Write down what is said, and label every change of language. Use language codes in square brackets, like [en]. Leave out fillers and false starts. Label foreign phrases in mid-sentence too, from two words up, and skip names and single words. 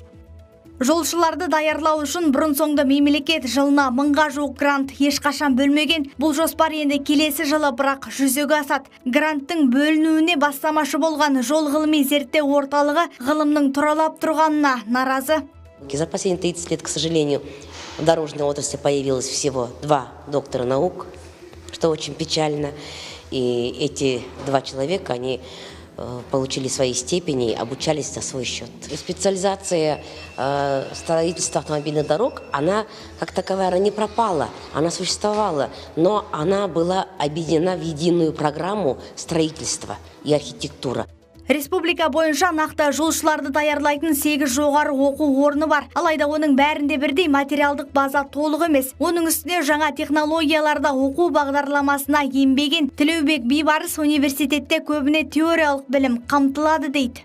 [kk] Жолшыларды даярлау үшін бұрын-соңды мемлекет жылына 1000-ға жуық грант ешқашан бөлмеген. Бұл жоспар енді келесі жылы бірақ жүзеге асады. Гранттың бөлінуіне бастамашы болған жол ғылыми зерттеу орталығы ғылымның тұралап тұрғанына наразы. [ru] За последние 30 лет, к сожалению, в дорожной отрасли появилось всего 2 доктора наук, что очень печально. И эти 2 человека, они получили свои степени и обучались за свой счет. Специализация строительства автомобильных дорог, она как таковая, она не пропала, она существовала, но она была объединена в единую программу строительства и архитектура. [kk] Республика бойынша нақты жолшыларды даярлайтын 8 жоғары оқу орны бар. Алайда оның бәрінде бірдей материалдық база толық емес. Оның үстіне жаңа технологияларда оқу бағдарламасына енбеген. Тілеубек Бейбарыс университетте көбіне теориялық білім қамтылады дейді.